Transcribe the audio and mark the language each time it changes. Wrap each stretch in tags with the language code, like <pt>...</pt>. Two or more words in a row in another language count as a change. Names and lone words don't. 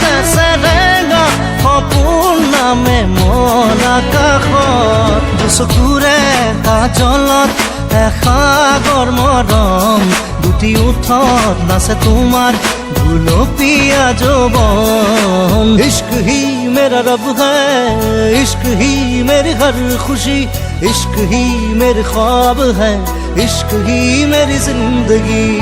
<as>চেৰেঙা সপোন নামে মন আকাশত দুচকুৰে কাজলত এসাগৰ মৰম দুটি ওঠত নাচে তোমাৰ गुलोपिया যৌৱন</as> <hi>इश्क ही मेरा रब है इश्क ही मेरी हर खुशी इश्क ही मेरे ख्वाब है इश्क ही मेरी जिंदगी</hi>